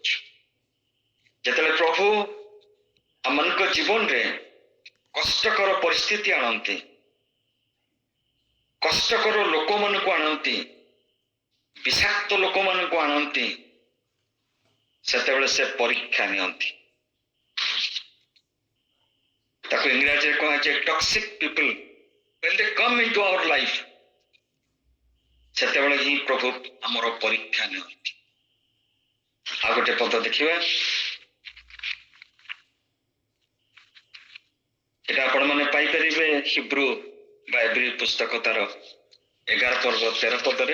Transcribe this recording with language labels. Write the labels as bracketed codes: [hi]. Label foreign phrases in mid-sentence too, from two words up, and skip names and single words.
[or] ଯେତେବେଳେ ପ୍ରଭୁ ଆମମାନଙ୍କ ଜୀବନରେ କଷ୍ଟକର ପରିସ୍ଥିତି ଆଣନ୍ତି, କଷ୍ଟକର ଲୋକମାନଙ୍କୁ ଆଣନ୍ତି, ବିଷାକ୍ତ ଲୋକମାନଙ୍କୁ ଆଣନ୍ତି, ସେତେବେଳେ ସେ ପରୀକ୍ଷା ନିଅନ୍ତି। ତାକୁ ଇଂରାଜୀରେ କୁହାଯାଏ [en] toxic people, when they come into our life, [or] ସେତେବେଳେ ହିଁ ପ୍ରଭୁ ଆମର ପରୀକ୍ଷା ନିଅନ୍ତି। ଆଉ ଗୋଟେ ପଦ ଦେଖିବା, এটা ଆପଣ ମାନେ ପାଇପାରିବେ ହିବ୍ରୁ ବା ଏବ୍ରୀ ପୁସ୍ତକ ତାର 11 ପର୍ବ 13 ପଦରେ।